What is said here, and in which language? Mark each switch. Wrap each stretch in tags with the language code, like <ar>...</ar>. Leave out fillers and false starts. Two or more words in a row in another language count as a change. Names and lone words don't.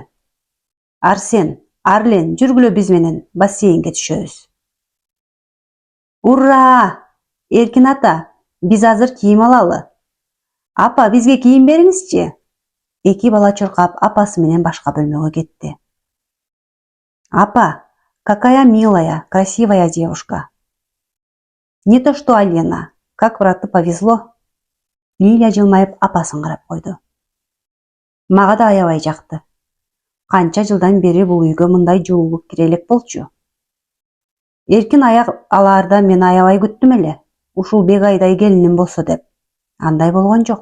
<ky>Арсен, Арлен, жүргүлө биз менен бассейнге түшөбүз. Ура! Эркин ата, биз азыр кийим алалы. Апа, бизге кийим бериңизчи. Эки бала чуркап апасы менен башка бөлмөгө кетти. Апа,</ky> <ru>какая милая, красивая девушка. Не то что Алена, как брату повезло.</ru> <ky>Лиля жылмайып апасын карап койду. Мага да аябай жакты. Канча жылдан бери бул үйгө мындай жылуулук кире элек болчу. Эркин аяк алаарда мен аябай күттүм эле. Ушул Бегайдай келиним болсо деп. Андай болгон жок.</ky>